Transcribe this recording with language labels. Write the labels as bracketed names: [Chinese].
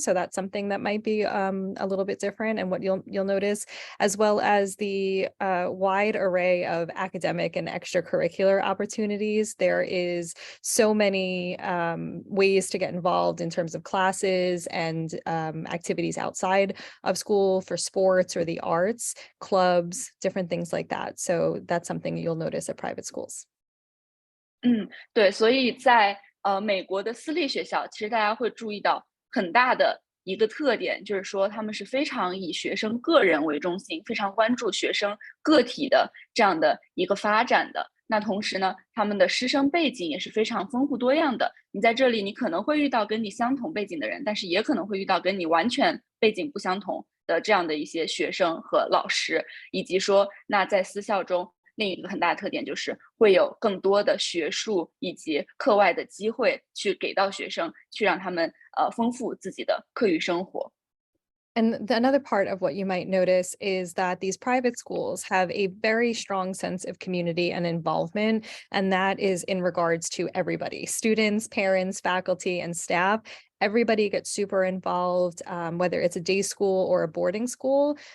[English] So that's something that might be a little bit different, and what you'll notice, as well as the wide array of academic and extracurricular opportunities. There is so many ways to get involved in terms of classes and activities outside of school for sports or the arts, clubs, different things like that. So that's something you'll notice at private schools. [Chinese] 对，所以在美国的私立学校，其实大家会注意到很大的一个特点，就是说他们是非常以学生个人为中心，非常关注学生个体的这样的一个发展的。那同时呢，他们的师生背景也是非常丰富多样的。你在这里，你可能会遇到跟你相同背景的人，但是也可能会遇到跟你完全背景不相同的这样的一些学生和老师，以及说，那在私校中，另一个很大的特点就是会有更多的学术以及课外的机会去给到学生，去让他们丰富自己的课余生活。 [English] And another part of what you might notice is that these private schools have a very strong sense of community and involvement, and that is in regards to everybody, students, parents, faculty, and staff. Everybody gets super involved, whether it's a day school or a boarding school.